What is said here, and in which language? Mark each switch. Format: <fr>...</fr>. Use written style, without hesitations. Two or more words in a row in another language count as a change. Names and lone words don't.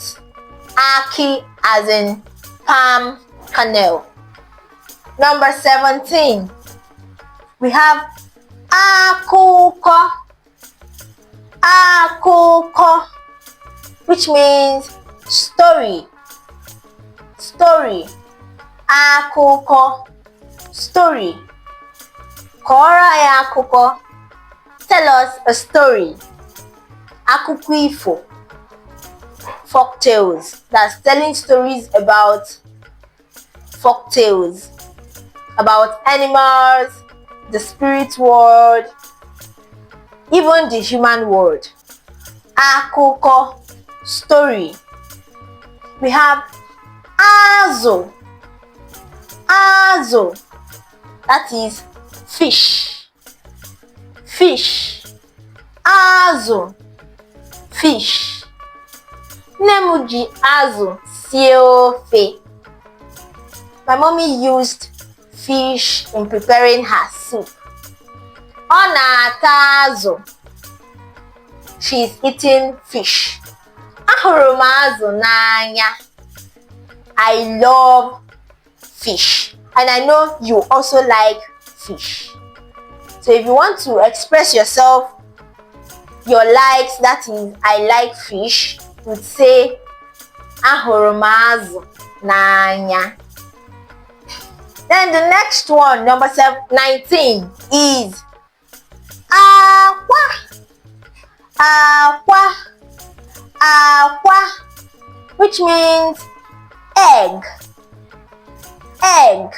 <en>Aki as in palm kernel. Number 17, we have akụkọ.</en> <ig>Akụkọ,</ig> <en>which means story story,</en> <ig>akụkọ, story. Kọọrọ anyị akụkọ.</ig> <en>Tell us a story.</en> <ig>Akụkọ ifo,</ig> <en>folk tales. That's telling stories about folk tales, about animals, the spirit world, even the human world.</en> <ig>Akụkọ, story.</ig> <en>We have</en> <ig>azụ, azụ.</ig> <en>That is fish, fish.</en> <ig>Azụ, fish. Nne m ji azụ sie ofe.</ig> <en>My mommy used fish in preparing her soup.</en> <ig>Ọ na-ata azụ.</ig> <en>She is eating fish.</en> <ig>Ahụrụ m azụ n'anya.</ig> <en>I love fish. And I know you also like fish. So if you want to express yourself, your likes, that is, I like fish, you would say,</en> <ig>ahụrụ m azụ n'anya.</ig> <en>Then the next one, number 19, is</en> <ig>akwa, akwa, akwa,</ig> <en>which means egg, egg.</en>